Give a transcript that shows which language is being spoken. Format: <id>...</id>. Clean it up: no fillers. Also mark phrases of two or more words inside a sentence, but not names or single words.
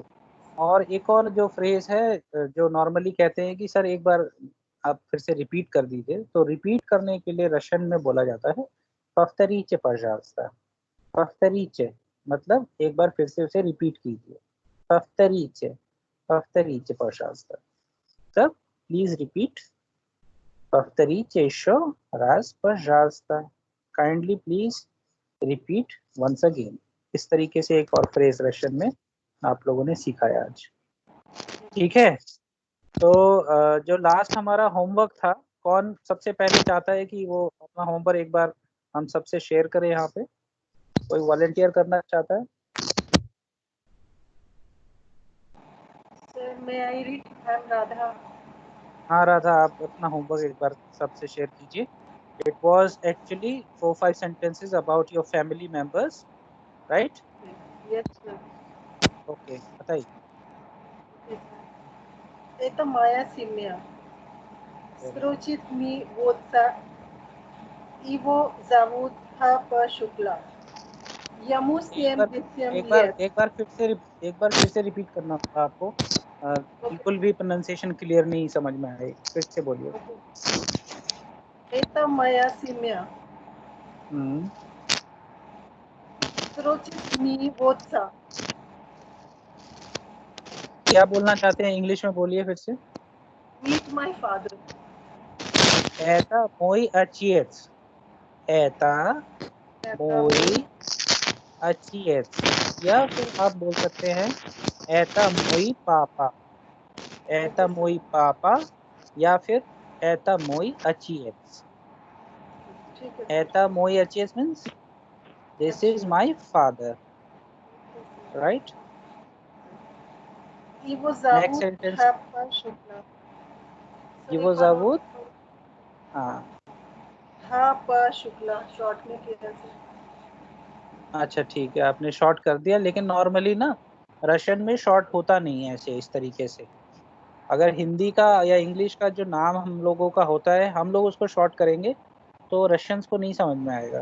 <hi>और एक और जो फ्रेज है जो नॉर्मली कहते हैं कि सर एक बार आप फिर से रिपीट कर दीजिए, तो रिपीट करने के लिए रशियन में बोला जाता है</hi> <ru>повторите пожалуйста.</ru> <hi>पफ्तरीचे मतलब एक बार फिर से उसे रिपीट कीजिए।</hi> <ru>Повторите пожалуйста.</ru> <en>Sir please repeat.</en> <ru>Повторите еще раз, пожалуйста.</ru> <en>Kindly please repeat once again.</en> <hi>इस तरीके से एक और फ्रेज रशियन में आप लोगों ने सीखा है आज। ठीक है, तो जो लास्ट हमारा होमवर्क था, कौन सबसे पहले चाहता है कि वो अपना होमवर्क एक बार हम सबसे शेयर करें? यहाँ पे कोई वॉलंटियर करना चाहता है?</hi> <en>सर मैं I read, I am Radha.</en> <hi>हाँ राधा, आप अपना होमवर्क एक बार सबसे शेयर कीजिए।</hi> <en>It was actually 4-5 sentences about your family members, right? Yes sir.</en> <hi>Okay, बताइए।</hi> <ru>Это моя семья. Срочит ми отца. Его зовут Хапа Шукла. Ему 7 лет.</ru> <hi>एक बार फिर से रिपीट करना होगा आपको। बिल्कुल भी</hi> <en>pronunciation clear</en> <hi>नहीं समझ में आई, फिर से बोलिए।</hi> <ru>Это моя семья. Срочит ми отца.</ru> <hi>क्या बोलना चाहते हैं? इंग्लिश में बोलिए फिर से।</hi> <en>Meet my father.</en> <ru>Это мой отец. Это мой отец।</ru> <hi>या फिर आप बोल सकते हैं</hi> <ru>это мой папа. Это мой папа</ru> <hi>या फिर</hi> <ru>это мой отец. Это мой отец</ru> <en>means this is my father, right?</en> <ru>Его</ru> <en>Next</en> <ru>зовут</ru> <en>sentence.</en> <ru>Хапа Шукла. Его зовут</ru> <hi>Хапа शुक्ला, शॉर्ट में किया सर। अच्छा ठीक है, आपने शॉर्ट कर दिया, लेकिन नॉर्मली ना रशियन में शॉर्ट होता नहीं है ऐसे इस तरीके से। अगर हिंदी का या इंग्लिश का जो नाम हम लोगों का होता है, हम लोग उसको शॉर्ट करेंगे तो रशियंस को नहीं समझ में आएगा।</hi>